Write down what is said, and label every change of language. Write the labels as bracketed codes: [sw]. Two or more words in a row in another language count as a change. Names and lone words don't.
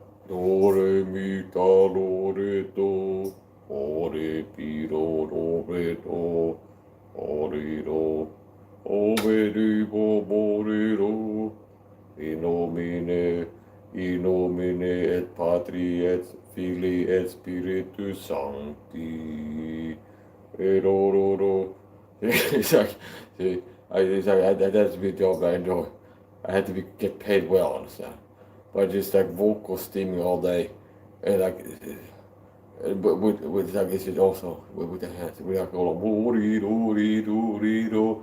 [la] Do re mi da do re do. O re pi do re do. O re do. O re di bo re do. In nomine et Patri et Filii et Spiritus Sancti. Et do. [en] It's like, see, that's a job I enjoy. I had to get paid well, understand? But just like vocal steaming all day, and like, but with like this is also with the hands. We like all do.